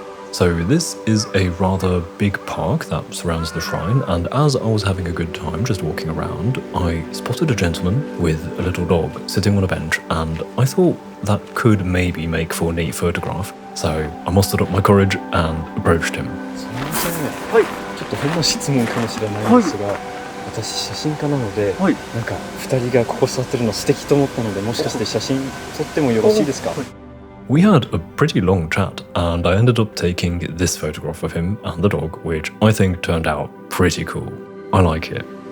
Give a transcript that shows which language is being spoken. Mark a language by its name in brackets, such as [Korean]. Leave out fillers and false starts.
[English] So this is a rather big park that surrounds the shrine, and as I was having a good time just walking around, I spotted a gentleman with a little dog sitting on a bench, and I thought that could maybe make for a neat photograph. So I mustered up my courage and approached him. [Japanese] はい、ちょっとほんの質問かもしれないんですが、私写真家なので、なんか2人がここ座ってるの素敵と思ったので、もしかして写真撮ってもよろしいですか？ [English] We had a pretty long chat, and I ended up taking this photograph of him and the dog, which I think turned out pretty cool. I like it.